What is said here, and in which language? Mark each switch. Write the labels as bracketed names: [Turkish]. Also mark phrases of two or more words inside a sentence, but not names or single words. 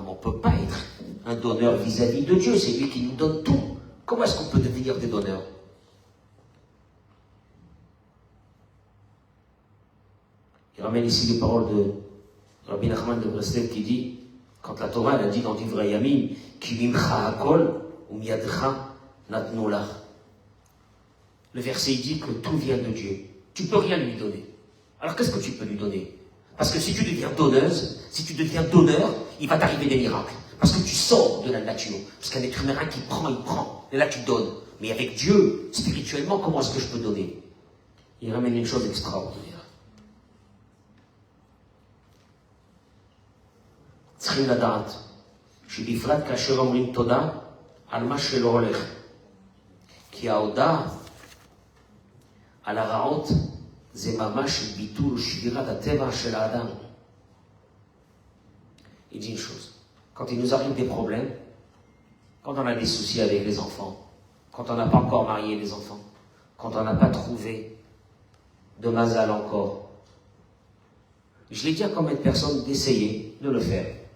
[French] On ne peut pas être un donneur vis-à-vis de Dieu, c'est lui qui nous donne tout. Comment est-ce qu'on peut devenir des donneurs? Il ramène ici les paroles de Rabbi Nachman de Breslev qui dit, quand la Torah elle a dit dans Divrei Yamim, [Hebrew] כי ממך הכל ומידך נתנו לך. [French] Le verset il dit que tout vient de Dieu. Tu ne peux rien lui donner. Alors qu'est-ce que tu peux lui donner? Parce que si tu deviens donneuse, si tu deviens donneur, il va t'arriver des miracles. Parce que tu sors de la nature. Parce qu'un être humain qui prend, il prend. Et là, tu donnes. Mais avec Dieu, spirituellement, comment est-ce que je peux donner? Il ramène une chose extraordinaire. [Hebrew] צרים לדעת. שבפרט כאשר אומרים תודה על מה שלא הולך. כי ההודעה על הרעות זה ממש ביטול שבירת הטבע של האדם. [French] Il dit une chose. Quand il nous arrive des problèmes, quand on a des soucis avec les enfants, quand on n'a pas encore marié les enfants, quand on n'a pas trouvé de mazal encore, je l'ai dit à combien de personnes d'essayer de le faire.